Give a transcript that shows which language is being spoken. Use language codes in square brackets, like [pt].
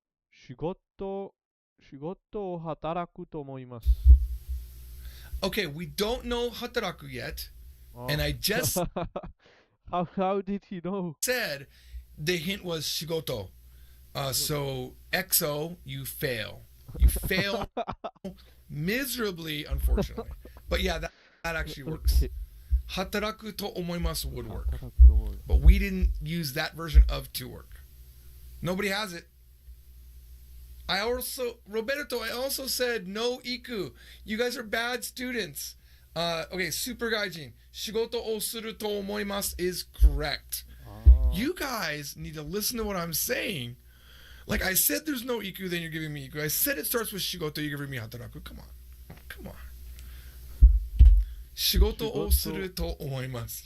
[ja] 仕事を働くと思います。 [en] Okay, we don't know hataraku yet. And I just how did he know? said the hint was shigoto. So XO, you fail. You fail miserably, unfortunately. But yeah, that actually works. [ja] Hataraku to omoimasu [en] would work. But we didn't use that version of to work. Nobody has it. Roberto, I also said no iku. You guys are bad students. Okay, Super Gaijin. [ja] 仕事をすると思います [en] is correct. You guys need to listen to what I'm saying. Like I said there's no iku, then you're giving me iku. I said it starts with shigoto, you're giving me hataraku. Come on. Come on. [ja] 仕事をすると思います.